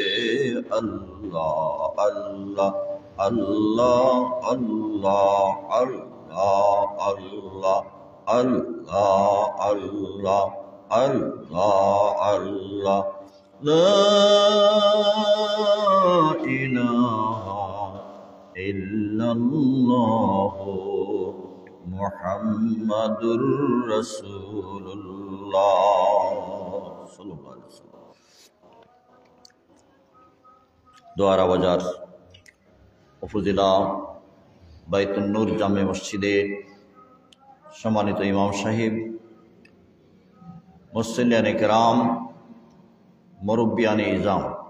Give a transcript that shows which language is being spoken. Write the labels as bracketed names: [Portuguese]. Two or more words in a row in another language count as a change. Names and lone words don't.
[Arabic] اللہ اللہ اللہ اللہ اللہ اللہ اللہ اللہ اللہ اللہ لا الہ الا اللہ محمد رسول اللہ صلی اللہ علیہ وسلم [Bangla] দোয়ারা বাজার উপজেলা বাইতুন নূর জামে মসজিদে সম্মানিত ইমাম সাহেব মুসল্লিয়ানে কেরাম মুরব্বিয়ানে ইজাম